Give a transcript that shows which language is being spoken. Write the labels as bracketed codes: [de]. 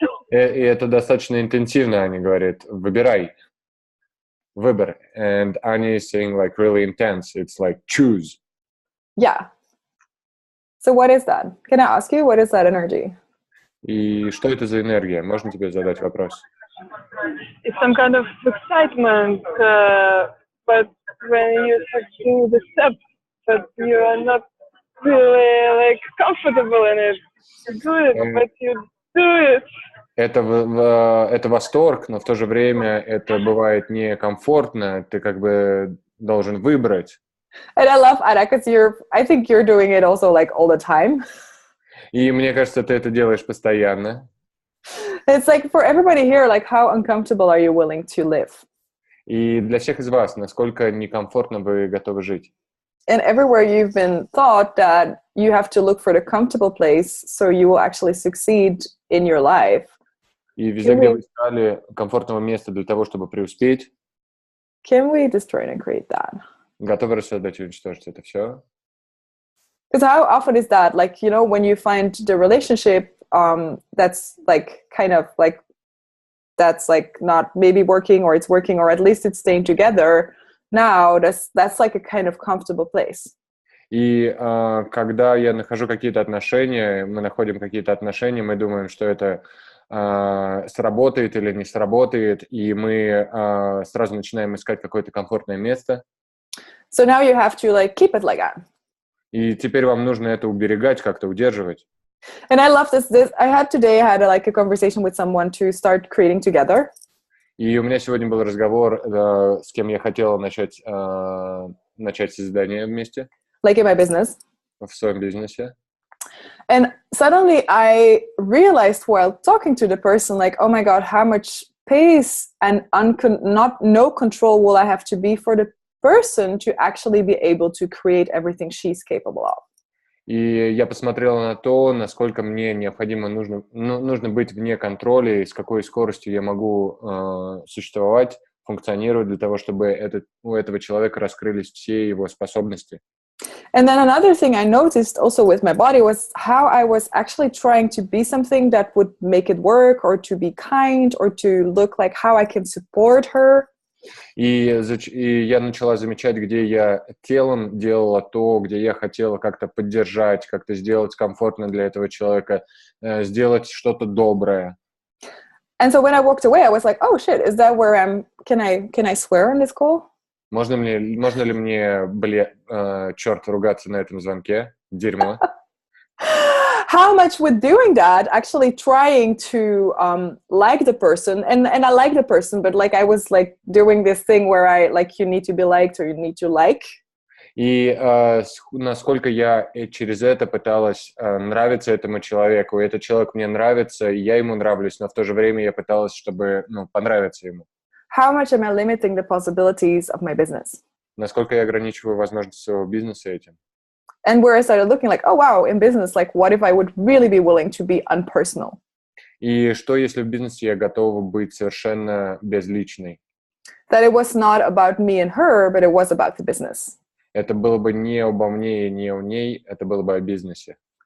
[ru] И это достаточно интенсивно, Аня говорит. Выбирай. Выбор. [en] And Anya is saying really intense. It's choose. Yeah. So what is that? Can I ask you, what is that energy? [ru] И что это за энергия? Можно тебе задать вопрос? [en] It's some kind of excitement, but when you do the steps, but you are not really comfortable in it. You do it, but you do it. [ru] Это восторг, но в то же время это бывает некомфортно. Ты должен выбрать. [en] And I love Anna because I think you're doing it also all the time. [ru] И мне кажется, ты это делаешь постоянно. [en] It's for everybody here, how uncomfortable are you willing to live? [ru] И для всех из вас, насколько некомфортно вы готовы жить? [en] And everywhere you've been taught that you have to look for the comfortable place so you will actually succeed in your life. [ru] И везде, где вы искали комфортного места для того, чтобы преуспеть, [en] can we destroy and create that? [ru] Готовы рассоздать и уничтожить это все? [en] Because how often is that? Like, you know, when you find the relationship that's like kind of like that's like not maybe working or it's working or at least it's staying together now, that's like a kind of comfortable place. [ru] И когда я нахожу какие-то отношения, мы находим какие-то отношения, мы думаем, что это сработает или не сработает, и мы сразу начинаем искать какое-то комфортное место. [en] So now you have to like keep it like that. [ru] И теперь вам нужно это уберегать, как-то удерживать. [en] And I love this. I had like a conversation with someone to start creating together. [ru] И у меня сегодня был разговор, с кем я хотел начать создание вместе. [en] Like in my business. [ru] В своем бизнесе. [en] And suddenly I realized while talking to the person, like, oh my God, how much space and no control will I have to be for the person to actually be able to create everything she's capable of. [ru] И я посмотрел на то, насколько мне необходимо нужно быть вне контроля и с какой скоростью я могу существовать, функционировать для того, чтобы у этого человека раскрылись все его способности. [en] And then another thing I noticed also with my body was how I was actually trying to be something that would make it work or to be kind or to look like how I can support her. [ru] И я начала замечать, где я телом делала то, где я хотела как-то поддержать, как-то сделать комфортно для этого человека, сделать что-то доброе. [en] And so when I walked away, I was like, oh shit, is that where can I swear on this call? [ru] Можно ли мне, черт, ругаться на этом звонке? Дерьмо. [en] How much with doing that, actually trying to like the person, and I like the person, but like I was like doing this thing where I like you need to be liked or you need to like. [ru] И насколько я через это пыталась нравиться этому человеку, и этот человек мне нравится, и я ему нравлюсь, но в то же время я пыталась, чтобы понравиться ему. [en] How much am I limiting the possibilities of my business? [ru] Насколько я ограничиваю возможности своего бизнеса этим? [en] And where I started looking like, oh wow, in business, like what if I would really be willing to be unpersonal? [ru] И что, если в бизнесе я готова быть совершенно безличной? [en] That it was not about me and her, but it was about the business. [ru] Это было бы не обо мне и не о ней, это было бы о бизнесе.